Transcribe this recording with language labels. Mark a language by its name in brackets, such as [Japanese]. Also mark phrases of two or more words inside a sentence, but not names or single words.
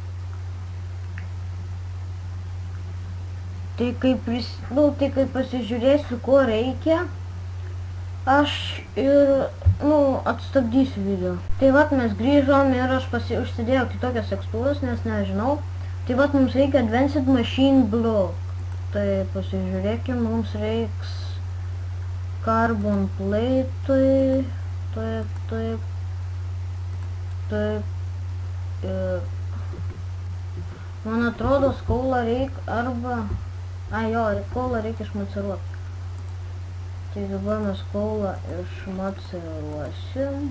[Lithuanian] Tai kai pasižiūrėsiu, ko reikia, aš ir atstabdysiu video. Tai vat mes grįžom ir aš užsidėjau kitokias tekstūras, nes nežinau. Tai vat mums reikia Advanced Machine Block. Tai pasižiūrėkim, mums reiks [English] carbon plate, [Lithuanian] taip. Man atrodo, skaulą reikia arba... skaulą reikia išmaceruoti. Tai dabar mes skaulą išmaceruosim.